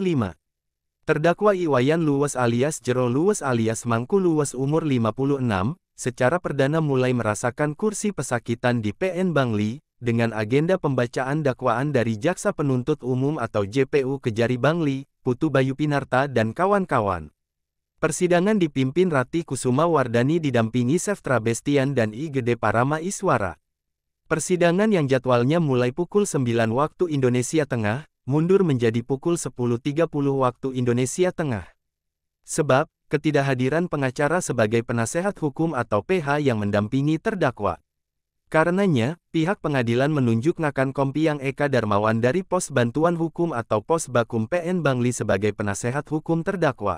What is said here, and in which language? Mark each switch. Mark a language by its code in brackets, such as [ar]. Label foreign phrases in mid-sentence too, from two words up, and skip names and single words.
[id] Terdakwa Iwayan Luwes alias Jero Luwes alias Mangku Luwes umur 56, secara perdana mulai merasakan kursi pesakitan di PN Bangli, dengan agenda pembacaan dakwaan dari Jaksa Penuntut Umum atau JPU Kejari Bangli, Putu Bayu Pinarta dan kawan-kawan. Persidangan dipimpin Rati Kusuma Wardani didampingi Seftra Bestian dan I Gede Parama Iswara. Persidangan yang jadwalnya mulai pukul 9 waktu Indonesia Tengah, mundur menjadi pukul 10.30 waktu Indonesia Tengah. Sebab, ketidakhadiran pengacara sebagai penasehat hukum atau PH yang mendampingi terdakwa. Karenanya, pihak pengadilan menunjuk Ngakan Kompiang Eka Darmawan dari Pos Bantuan Hukum atau Pos Bakum PN Bangli sebagai penasehat hukum terdakwa.